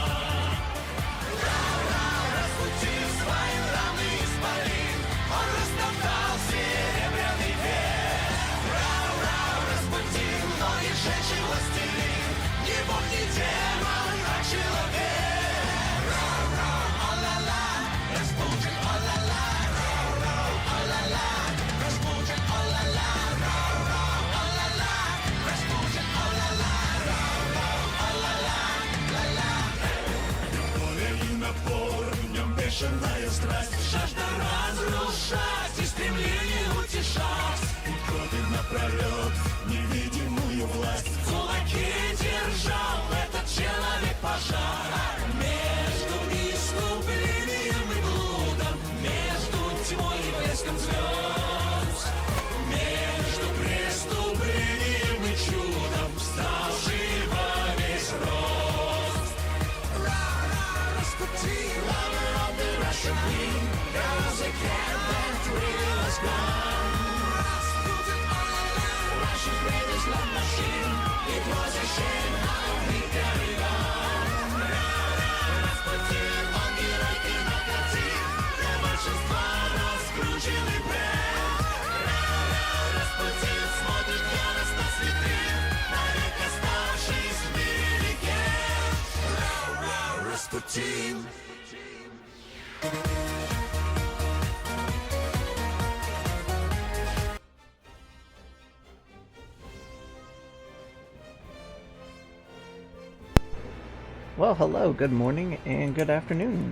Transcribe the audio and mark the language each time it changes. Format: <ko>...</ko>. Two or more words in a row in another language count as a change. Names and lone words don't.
<ru>Распутин свои раны испарил, он растоптал серебряный век. Распутин многих женщин властелин, не бог, не демон, а человек. О-ла-ла, Распутин, о-ла-ла, о-ла-ла, Распутин, о-ла-ла, о-ла-ла, Распутин, о-ла-ла, о-ла-ла, ла-ла. Любовь и напор, в нем бешеная страсть, жажда разрушать и стремление утешать. И годы напролет невидимую власть в кулаке держал этот человек пожар. Между искуплением и блудом, между тьмой и блеском звезд, между преступлением и чудом встал живо весь рост. Распутин,</ru> <en>lover of the Russian queen, there was a cat that really was gone. Rasputin, Russia's greatest love machine, it was a shame how he carried on.</en> <ru>Распутин, он герой кинокартин, для большинства раскрученный бренд. Распутин смотрит яростно с витрин, навек оставшись в мире легенд. Распутин.</ru> <en>Well, hello, good morning, and good afternoon.</en>